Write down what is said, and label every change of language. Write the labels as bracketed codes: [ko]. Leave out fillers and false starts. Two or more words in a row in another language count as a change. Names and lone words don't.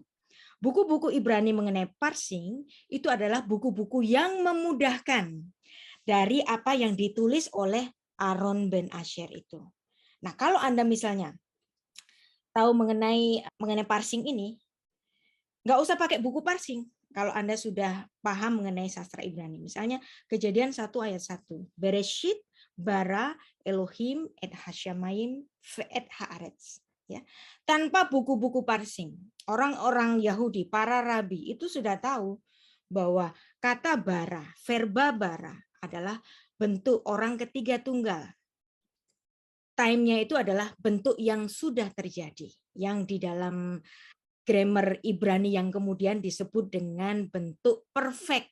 [id] Buku-buku Ibrani mengenai parsing itu adalah buku-buku yang memudahkan dari apa yang ditulis oleh Aaron ben Asher itu. Nah, kalau Anda misalnya tahu mengenai parsing ini, nggak usah pakai buku parsing. Kalau Anda sudah paham mengenai sastra Ibrani. Misalnya Kejadian 1 ayat 1. [he] בראשית ברא אלהים את השמים ואת הארץ. [id] Ya. Tanpa buku-buku parsing, orang-orang Yahudi, para rabi itu sudah tahu bahwa kata bara, verba bara adalah bentuk orang ketiga tunggal. Time-nya itu adalah bentuk yang sudah terjadi, yang di dalam grammar Ibrani yang kemudian disebut dengan bentuk perfect.